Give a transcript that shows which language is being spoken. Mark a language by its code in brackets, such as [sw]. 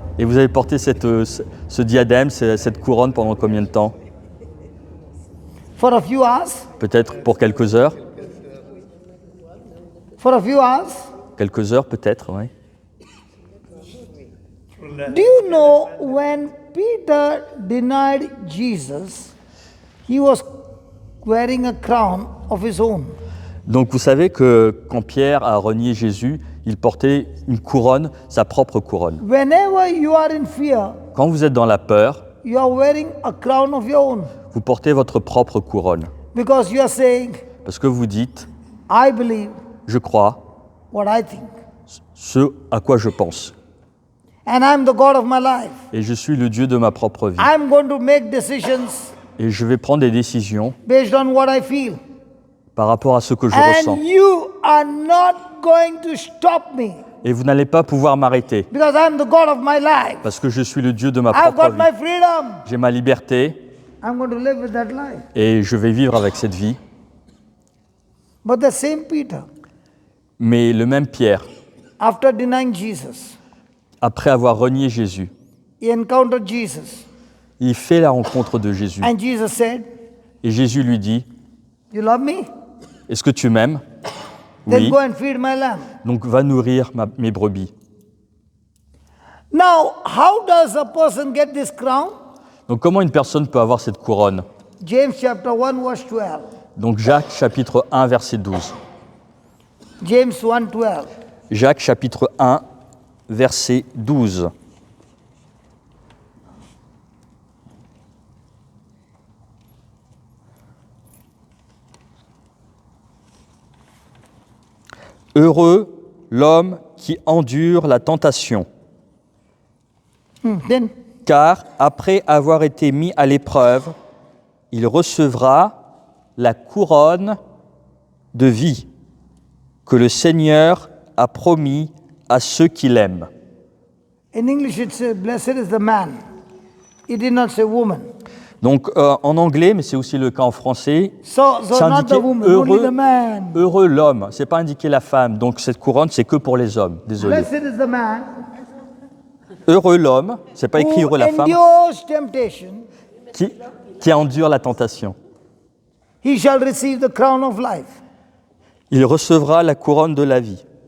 [fr] Et vous avez porté ce diadème, cette couronne pendant combien de temps? [en] For a few hours? [fr] Peut-être pour quelques heures. [en] For a few hours? [fr] Quelques heures peut-être, oui. [en] Do you know when Peter denied Jesus, he was wearing a crown of his own? [fr] Donc vous savez que quand Pierre a renié Jésus, il portait une couronne, sa propre couronne. [en] Whenever you are in fear, [fr] Quand vous êtes dans la peur, [en] you are wearing a crown of your own [fr] vous portez votre propre couronne. [en] because you are saying, [fr] Parce que vous dites, [en] I believe [fr] je crois [en] what I think. [fr] ce à quoi je pense. [en] And I'm the God of my life. [fr] Et je suis le Dieu de ma propre vie. [en] I'm going to make decisions [fr] Et je vais prendre des décisions [en] based on what I feel. [fr] par rapport à ce que je ressens. [en] And you are not going to stop me [fr] Et vous n'allez pas pouvoir m'arrêter, [en] because I'm the God of my life. [fr] parce que je suis le Dieu de ma [en] I've [fr] propre [en] got my [fr] vie. [en] freedom. [fr] J'ai ma liberté [en] I'm going to live with that life. [fr] et je vais vivre avec cette vie. [en] But the same Peter, [fr] Mais le même Pierre, [en] after denying Jesus, [fr] après avoir renié Jésus, [en] he encountered Jesus. [fr] il fait la rencontre de Jésus. [en] And Jesus said, [fr] Et Jésus lui dit, [en] You love me? [fr] est-ce que tu m'aimes? [en] Then [fr] Oui. [en] go and feed my lamb. [fr] Donc va nourrir mes brebis. [en] Now, how does a person get this crown? [fr] Donc comment une personne peut avoir cette couronne? [en] James chapter 1, verse 12. [fr] Donc Jacques chapitre 1 verset 12. [en] James 1, 12. [fr] Jacques chapitre 1 verset 12. Heureux l'homme qui endure la tentation, [en] Then, [fr] car après avoir été mis à l'épreuve, il recevra la couronne de vie que le Seigneur a promis à ceux qui l'aiment. [en] in English it says, Blessed is the man. It did not say woman. [fr] Donc en anglais, mais c'est aussi le cas en français, [en] So [fr] c'est [en] not the [fr] indiqué [en] woman, only the man. [fr] heureux l'homme, c'est pas indiqué la femme. Donc cette couronne, c'est que pour les hommes. Désolé. [en] Blessed is the man [fr] Heureux l'homme, c'est pas écrit [en] who [fr] heureux la femme, [en] endures temptation. [fr] qui endure la tentation. [en] He shall receive the crown of life. [fr] Il recevra la couronne de la vie.